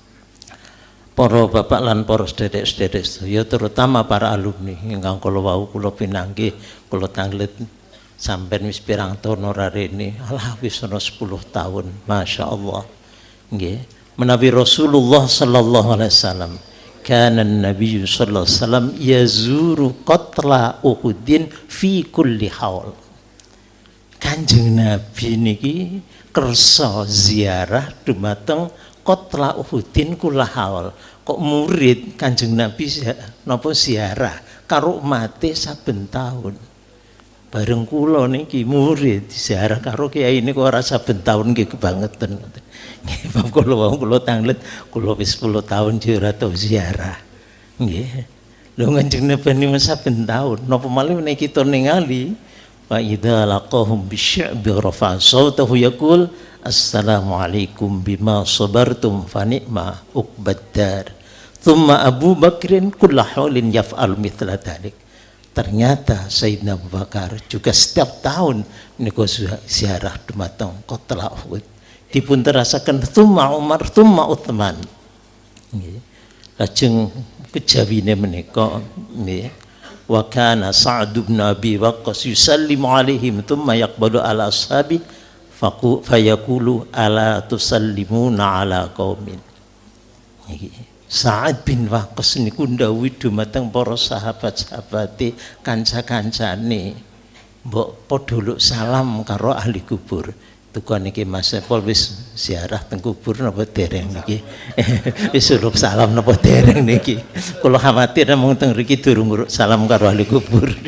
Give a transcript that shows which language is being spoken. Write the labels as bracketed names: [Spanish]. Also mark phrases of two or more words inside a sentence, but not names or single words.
[Javanese] Para bapak lan para sedherek-sedherek sedaya terutama para alumni ingkang kula wau kula pinanggih kula tanglet sampeyan wis pirang taun ora rene alah wis ana 10 tahun masyaallah nggih menawi Rasulullah [Arabic] صلى الله عليه وسلم كان النبي صلى الله عليه وسلم يزور قتلى أحد في كل حول. [Javanese] Kanjeng Nabi niki kersa ziarah dumateng [Arabic] قتلى أحد [Javanese] kula haul. Kok murid Kanjeng Nabi napa ziarah karo umate saben taun. Bareng kula niki murid ziarah karo kiai niku ora saben taun nggih kebangetan. Nggih bab kula wau kula tanglet kula wis 10 tahun ora tau ziarah. Nggih. Lho Kanjeng Nabi saben taun napa malih nek kita ningali [Arabic] وإذا لقيهم بالشعب رفع صوته يقول السلام عليكم بما صبرتم فنعم عقبى الدار. ثم أبو بكر كل حول يفعل مثل ذلك. [Indonesian] Ternyata Sayyidina Abu Bakar juga setiap tahun [Javanese] niku ziarah dumateng [Indonesian] Qatla Uhud. [Javanese] Dipun terasaken [Arabic] ثم عمر ثم عثمان. [Javanese] Nggih. Lajeng kejawine menika nggih. [Arabic] وكان سعد بن أبي وقاص يسلم عليهم ثم يقبل على أصحابه فيقول ألا تسلمون على قوم. [Javanese] Nggih. Sa'ad bin Waqqas niku ndhawuhi dumateng para sahabat-sahabate kanca-kancane mbok padha luk salam karo ahli kubur. Tukang niki Mas Saiful wis ziarah teng kubur napa dereng niki? Wis urip salam napa dereng niki? Kula khawatir mung teng mriki durung urip salam karo ahli kubur.